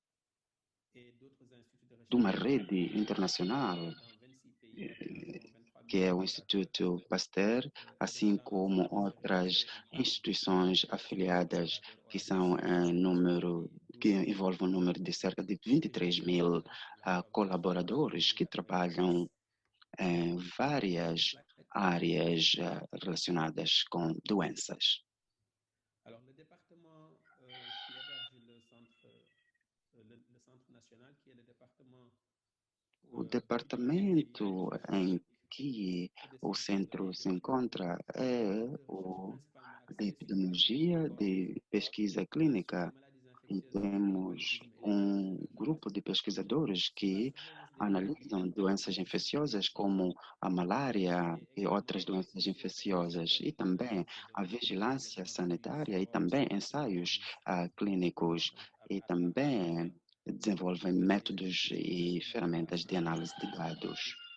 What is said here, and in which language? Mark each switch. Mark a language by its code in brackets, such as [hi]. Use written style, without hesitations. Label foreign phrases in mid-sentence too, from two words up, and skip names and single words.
[pt] de uma rede internacional, que é o Instituto Pasteur, assim como outras instituições afiliadas que são que envolvem um número de cerca de 23 mil colaboradores que trabalham em várias áreas relacionadas com doenças. [fr] Alors, le département qui héberge le centre national, qui est le département [pt] O departamento em que o centro se encontra é o de epidemiologia, de pesquisa clínica. E temos um grupo de pesquisadores que analisam doenças infecciosas como a malária e outras doenças infecciosas, e também a vigilância sanitária e também ensaios clínicos, e também desenvolvem métodos e ferramentas de análise de dados.